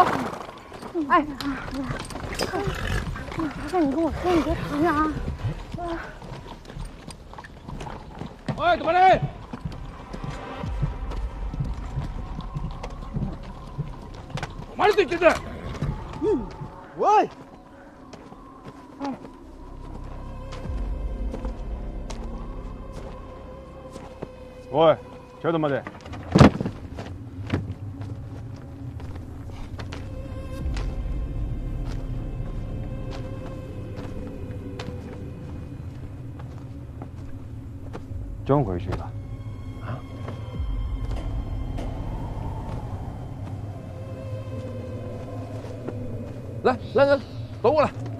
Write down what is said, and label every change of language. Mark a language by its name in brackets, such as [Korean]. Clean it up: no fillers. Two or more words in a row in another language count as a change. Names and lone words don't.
[Chinese] 哎麻烦你跟我说，你别扛着啊！哎，怎么嘞？哪里对对对？喂。 [Japanese] おい、ちょっと待て。 [Chinese] 装回去吧。啊？来，走过来。